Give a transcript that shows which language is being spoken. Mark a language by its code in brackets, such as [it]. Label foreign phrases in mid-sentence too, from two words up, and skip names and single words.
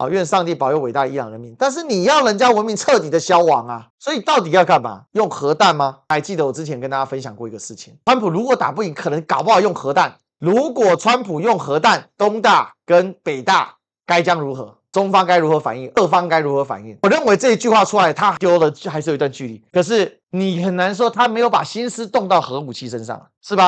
[zh] 願上帝保佑偉大的伊朗人民。但是你要人家文明徹底的消亡啊！所以到底要幹嘛？用核彈嗎？還記得我之前跟大家分享過一個事情，川普如果打不贏，可能搞不好用核彈。如果川普用核彈，東大跟北大該將如何？中方該如何反應？俄方該如何反應？我認為這一句話出來，他丟了還是有一段距離。可是你很難說他沒有把心思動到核武器身上，是吧？